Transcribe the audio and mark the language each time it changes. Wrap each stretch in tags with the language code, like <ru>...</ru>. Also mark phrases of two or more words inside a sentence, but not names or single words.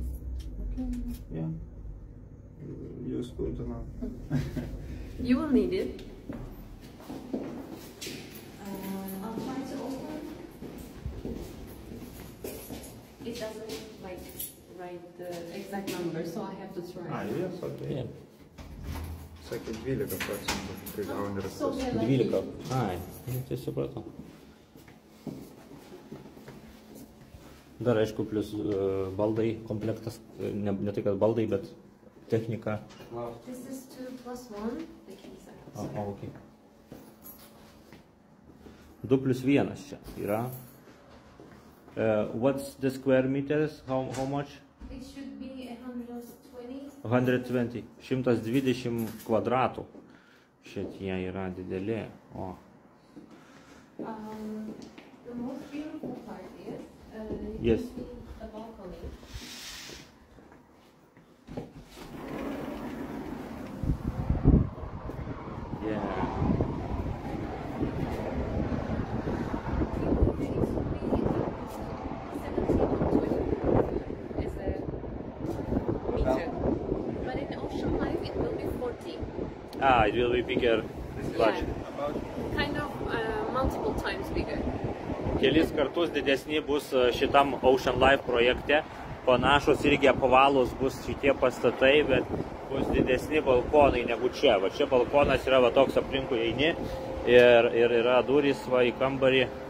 <en>Okay. Yeah. Useful to know. You will need it. I'll try to open. It doesn't like write the exact number, so I have to try. Yes,</en> <lt>okay. Sakė 12%, kai gauni raktus. 12. Ai, tai supratau. Dar aišku, plus baldai, komplektas, ne tai kad baldai, bet technika.</lt> <en>This is 2+1, the keys are.</en> <lt>Okay. 2+1 čia yra.</lt> <en>What's the square meters? How much? It should be 120.</en> <lt>120. 120 kvadratų. Šitie yra dideli. O.</lt> <en>The most beautiful part is Yes. you can see a balcony. Yeah. It will be bigger. Yeah. Kind of multiple times bigger.</en> <lt>Kelis kartus didesni bus šitam Ocean Life projekte. Panašus irgi apvalūs bus šitie pastatai, bet bus didesni balkonai negu čia. Va čia balkonas yra va toks aplinkui eini ir yra durys va į kambarį.</lt>